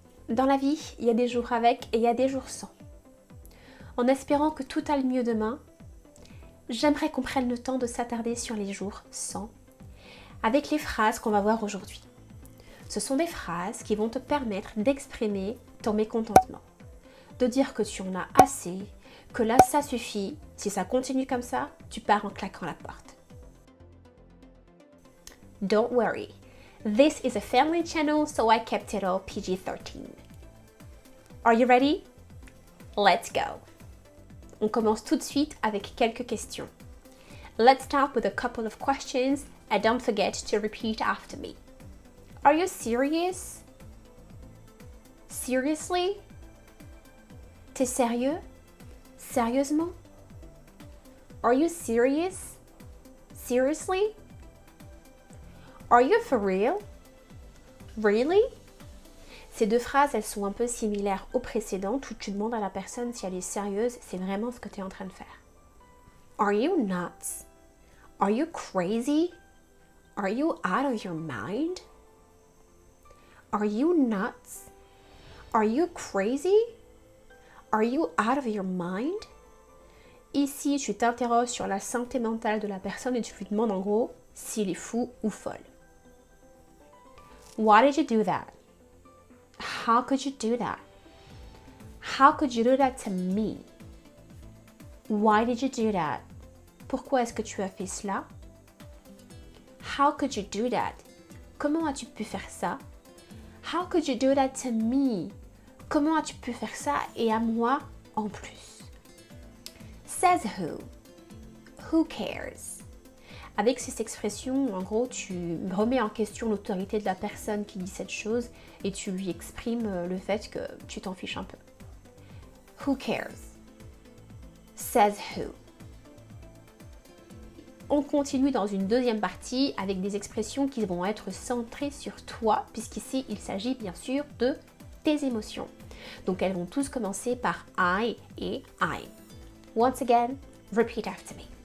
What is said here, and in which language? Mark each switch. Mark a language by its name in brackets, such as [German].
[French] Dans la vie, il y a des jours avec et il y a des jours sans. En espérant que tout aille mieux demain, j'aimerais qu'on prenne le temps de s'attarder sur les jours sans, avec les phrases qu'on va voir aujourd'hui. Ce sont des phrases qui vont te permettre d'exprimer ton mécontentement, de dire que tu en as assez, que là ça suffit, si ça continue comme ça, tu pars en claquant la porte. [English] Don't worry, this is a family channel so I kept it all PG-13. Are you ready? Let's go! [French] On commence tout de suite avec quelques questions. [English] Let's start with a couple of questions and don't forget to repeat after me. Are you serious? Seriously? [French] T'es sérieux? Sérieusement? [English] Are you serious? Seriously? Are you for real? Really? [French] Ces deux phrases, elles sont un peu similaires aux précédentes où tu demandes à la personne si elle est sérieuse, c'est vraiment ce que tu es en train de faire. [English] Are you nuts? Are you crazy? Are you out of your mind? Are you nuts? Are you crazy? Are you out of your mind? [French] Ici, tu t'interroges sur la santé mentale de la personne et tu lui demandes en gros s'il est fou ou folle. [English] Why did you do that? How could you do that? How could you do that to me? Why did you do that? [French] Pourquoi est-ce que tu as fait cela? [English] How could you do that? [French] Comment as-tu pu faire ça? [English] How could you do that to me? [French] Comment as-tu pu faire ça et à moi en plus? [English] Says who? Who cares? [French] Avec ces expressions, en gros, tu remets en question l'autorité de la personne qui dit cette chose et tu lui exprimes le fait que tu t'en fiches un peu. [English] Who cares? Says who? [French] On continue dans une deuxième partie avec des expressions qui vont être centrées sur toi, puisqu'ici il s'agit bien sûr de tes émotions. Donc elles vont tous commencer par I et I. [English] Once again, repeat after me.